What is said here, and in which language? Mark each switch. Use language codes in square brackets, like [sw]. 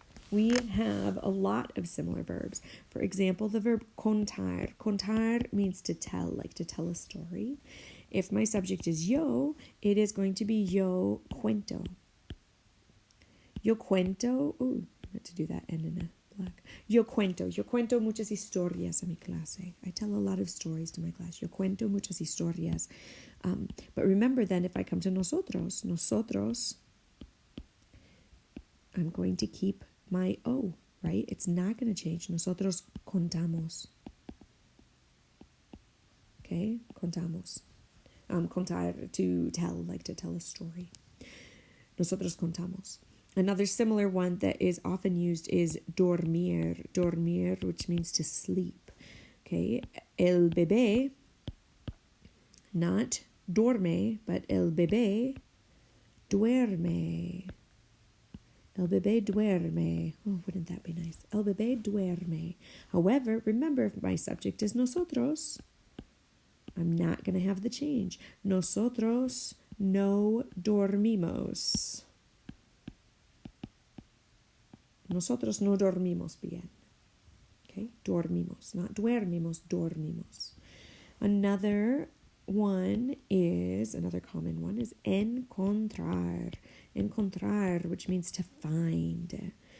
[en] We have a lot of similar verbs. For example, the verb contar. Contar means to tell, like to tell a story. If my subject is yo, it is going to be [es] yo cuento. Yo cuento. [en] Ooh, I meant to do that end in a black. [es] Yo cuento muchas historias a mi clase. [en] I tell a lot of stories to my class. [es] Yo cuento muchas historias. [en] But remember then, if I come to nosotros, I'm going to keep my O, right? It's not going to change. [es] Nosotros contamos. Okay? Contamos. [en] Contar, to tell, like to tell a story. [es] Nosotros contamos. [en] Another similar one that is often used is dormir. Dormir, which means to sleep. Okay? [es] El bebé, not dorme, but el bebé duerme. El bebé duerme. [en] Oh, wouldn't that be nice? [es] El bebé duerme. [en] However, remember, if my subject is nosotros, I'm not going to have the change. [es] Nosotros no dormimos. Nosotros no dormimos bien. Okay? Dormimos. Not duermimos, dormimos. [en] Another common one is encontrar. Encontrar, which means to find.